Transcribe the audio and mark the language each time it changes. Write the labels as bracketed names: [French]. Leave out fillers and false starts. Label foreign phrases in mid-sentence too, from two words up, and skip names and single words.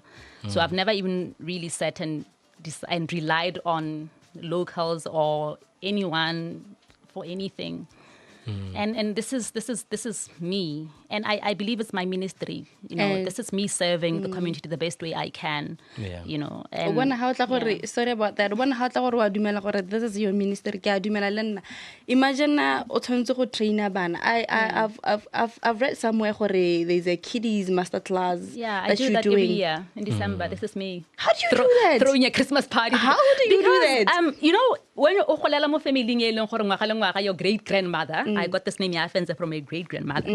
[English] So I've never even really sat and relied on locals or anyone for anything. And this is me, and I believe it's my ministry. This is me serving the community the best way I can. Yeah. And sorry about that. This is your ministry. [Tswana] Imagine o tshwantse go train bana. [English] I've read somewhere there's a kiddies master class. Yeah, I that do you're that doing every year in December. This is me. How do you do that? Throwing a Christmas party. How do you do that? When you're your great grandmother, I got this name Afenste from my great grandmother.